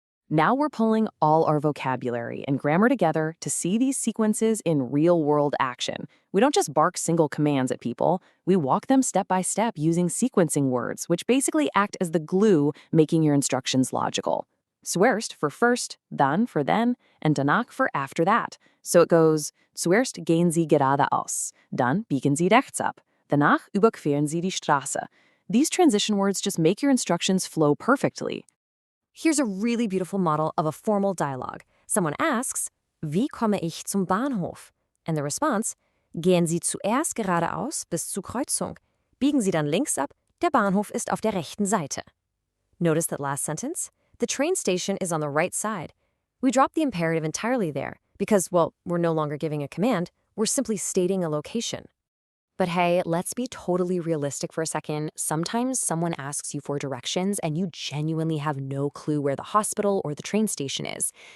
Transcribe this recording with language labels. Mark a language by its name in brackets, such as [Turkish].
[English] Now we're pulling all our vocabulary and grammar together to see these sequences in real-world action. We don't just bark single commands at people. We walk them step by step using sequencing words, which basically act as the glue making your instructions logical. Zuerst for first, dann for then, and danach for after that. So it goes, [German] zuerst gehen Sie geradeaus, dann biegen Sie rechts ab, danach überqueren Sie die Straße. [English] These transition words just make your instructions flow perfectly. Here's a really beautiful model of a formal dialogue. Someone asks, [German] Wie komme ich zum Bahnhof? [English] And the response, [German] Gehen Sie zuerst geradeaus bis zur Kreuzung. Biegen Sie dann links ab, der Bahnhof ist auf der rechten Seite. [English] Notice that last sentence? The train station is on the right side. We drop the imperative entirely there because, well, we're no longer giving a command, we're simply stating a location. But hey, let's be totally realistic for a second. Sometimes someone asks you for directions and you genuinely have no clue where the hospital or the train station is.